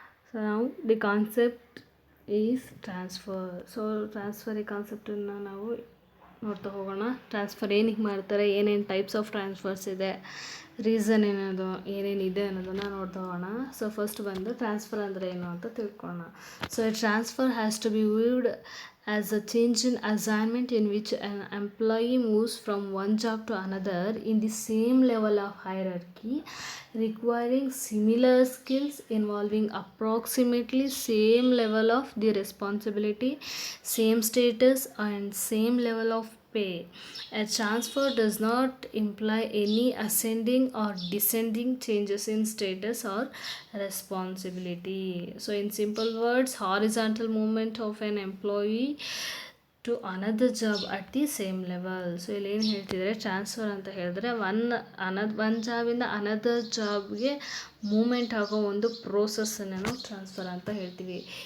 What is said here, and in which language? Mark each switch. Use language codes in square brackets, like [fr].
[en] So now the concept is transfer. [kn] So transfer ಕಾನ್ಸೆಪ್ಟನ್ನು ನಾವು ನೋಡ್ತಾ ಹೋಗೋಣ. ಟ್ರಾನ್ಸ್ಫರ್ ಏನಕ್ಕೆ ಮಾಡ್ತಾರೆ, ಏನೇನು ಟೈಪ್ಸ್ ಆಫ್ ಟ್ರಾನ್ಸ್ಫರ್ಸ್ ಇದೆ, ರೀಸನ್ ಏನದು, ಏನೇನಿದೆ ಅನ್ನೋದನ್ನು ನೋಡ್ತಾ ಹೋಗೋಣ. ಸೊ ಫಸ್ಟ್ ಬಂದು ಟ್ರಾನ್ಸ್ಫರ್ ಅಂದರೆ ಏನು ಅಂತ ತಿಳ್ಕೊಳ್ಳೋಣ. [en] So a transfer has to be viewed as a change in assignment in which an employee moves from one job to another in the same level of hierarchy, requiring similar skills, involving approximately same level of the responsibility, same status and same level of pay. A transfer does not imply any ascending or descending changes in status or responsibility. So in simple words, horizontal movement of an employee to another job at the same level. [kn] So ಇಲ್ಲಿ ಏನು ಹೇಳ್ತಿದ್ದಾರೆ, transfer ಅಂತ ಹೇಳಿದ್ರೆ ಒಂದು ಜಾಬಿಂದ another ಜಾಬ್ಗೆ moment ಆಗೋ ಒಂದು ಪ್ರೋಸೆಸ್ಸನ್ನು ನಾವು transfer ಅಂತ ಹೇಳ್ತೀವಿ.